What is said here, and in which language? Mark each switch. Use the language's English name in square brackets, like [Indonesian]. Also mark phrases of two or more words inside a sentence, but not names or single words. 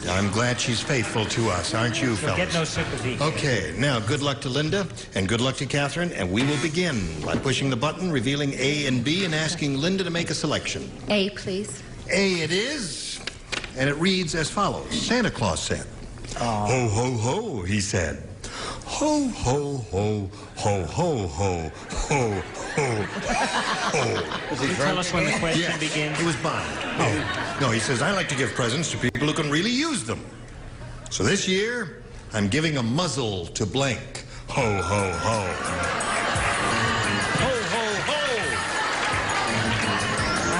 [English] I'm glad she's faithful to us, aren't you, fellas? Get no sympathy. Okay, now good luck to Linda, and good luck to Catherine, and we will begin by pushing the button, revealing A and B, and asking Linda to make a selection. A, please. A it is, and it reads as follows. Santa Claus said, Ho, ho, ho, he said. Ho, ho, ho, ho, ho, ho, ho, ho, ho. Does he tell us when the question begins? It was Bond. No, he says, I like to give presents to people who can really use them. So this year, I'm giving a muzzle to blank. Ho, ho, ho. Ho, ho, ho.